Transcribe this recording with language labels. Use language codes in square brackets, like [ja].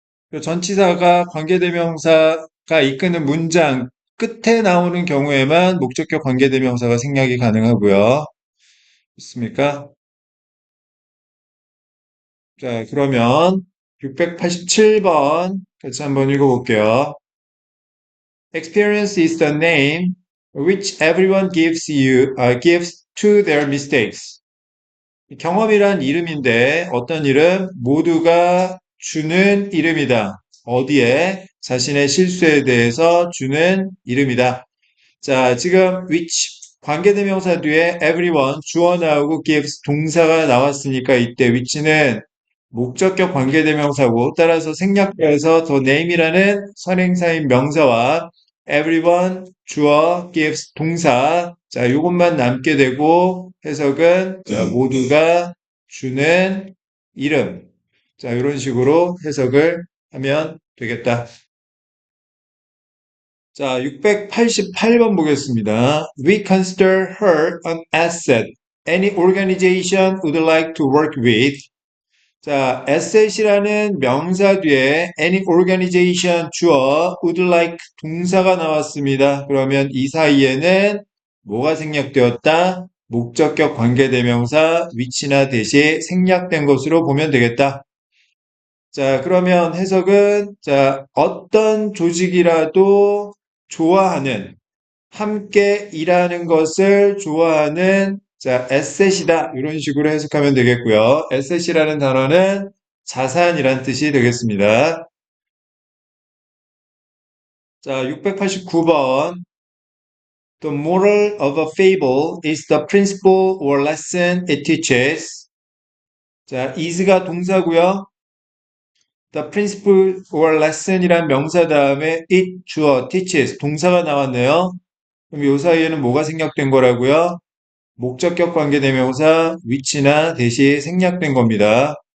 [ko] 그 전치사가 관계대명사가 이끄는 문장 끝에 나오는 경우에만 목적격 관계대명사가 생략이 가능하고요. 있습니까? 자, 그러면 687번 같이 한번 읽어볼게요. [en] Experience is the name which everyone gives to their mistakes. [ko] 경험이란 이름인데 어떤 이름? 모두가 주는 이름이다. 어디에? 자신의 실수에 대해서 주는 이름이다. 자, 지금 which 관계대명사 뒤에 everyone 주어 나오고 gives 동사가 나왔으니까 이때 which는 목적격 관계대명사고 따라서 생략돼서 the name이라는 선행사인 명사와 everyone 주어 gives 동사 자, 요것만 남게 되고 해석은 자, 모두가 주는 이름 자, 이런 식으로 해석을 하면 되겠다. 자, 688번 보겠습니다. [en] We consider her an asset. Any organization would like to work with. [ko] 자, asset이라는 명사 뒤에 any organization 주어 would like 동사가 나왔습니다. 그러면 이 사이에는 뭐가 생략되었다? 목적격 관계대명사 위치나 대시 생략된 것으로 보면 되겠다. 자, 그러면 해석은, 자, 어떤 조직이라도 좋아하는, 함께 일하는 것을 좋아하는, 자, 에셋이다. 이런 식으로 해석하면 되겠고요. 에셋이라는 단어는 자산이란 뜻이 되겠습니다. 자, 689번. [en] The moral of a fable is the principle or lesson it teaches. [ko] 자, is가 동사고요. The principle or lesson이란 명사 다음에 it 주어 teaches 동사가 나왔네요. 그럼 이 사이에는 뭐가 생략된 거라고요? 목적격 관계대명사 which나 대시 생략된 겁니다.